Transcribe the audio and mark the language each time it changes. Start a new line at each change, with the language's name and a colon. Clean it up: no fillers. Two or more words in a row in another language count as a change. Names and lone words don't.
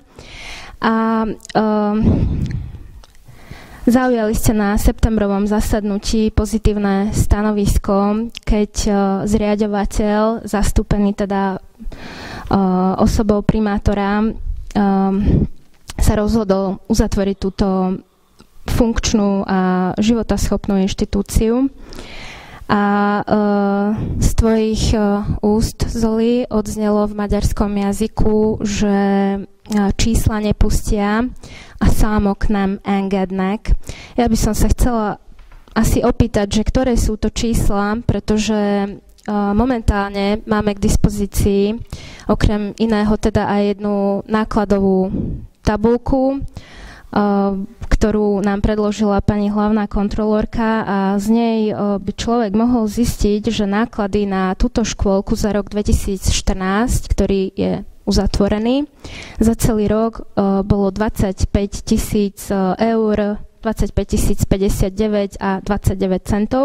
Slovak: A zaujali ste na septembrovom zasadnutí pozitívne stanovisko, keď zriaďovateľ, zastúpený teda osobou primátora, sa rozhodol uzatvoriť túto funkčnú a životaschopnú inštitúciu. A z tvojich úst, Zoli, odznelo v maďarskom jazyku, že čísla nepustia
Hungarian: a számok nem engednek.
Slovak: Ja by som sa chcela asi opýtať, že ktoré sú to čísla, pretože momentálne máme k dispozícii okrem iného teda aj jednu nákladovú tabuľku, ktorú nám predložila pani hlavná kontrolórka a z nej by človek mohol zistiť, že náklady na túto škôlku za rok 2014, ktorý je uzatvorený, za celý rok bolo 25 000 eur, 25 059 a 29 centov.